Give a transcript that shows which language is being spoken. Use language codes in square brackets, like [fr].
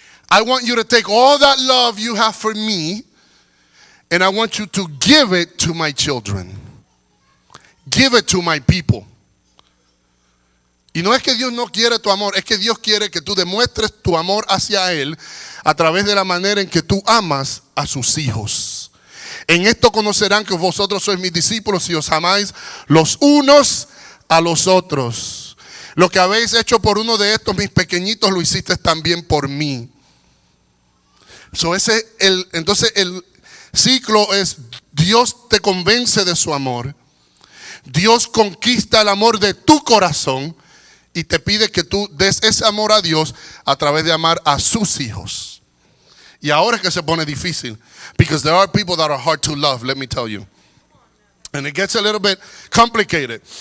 [en] I want you to take all that love you have for me and I want you to give it to my children. Give it to my people. [es] Y no es que Dios no quiere tu amor, es que Dios quiere que tú demuestres tu amor hacia Él a través de la manera en que tú amas a sus hijos. En esto conocerán que vosotros sois mis discípulos si os amáis los unos a los otros. Lo que habéis hecho por uno de estos mis pequeñitos lo hiciste también por mí. Entonces el ciclo es, Dios te convence de su amor. Dios conquista el amor de tu corazón y te pide que tú des ese amor a Dios a través de amar a sus hijos. Y ahora es que se pone difícil. [en] Because there are people that are hard to love, let me tell you. And it gets a little bit complicated.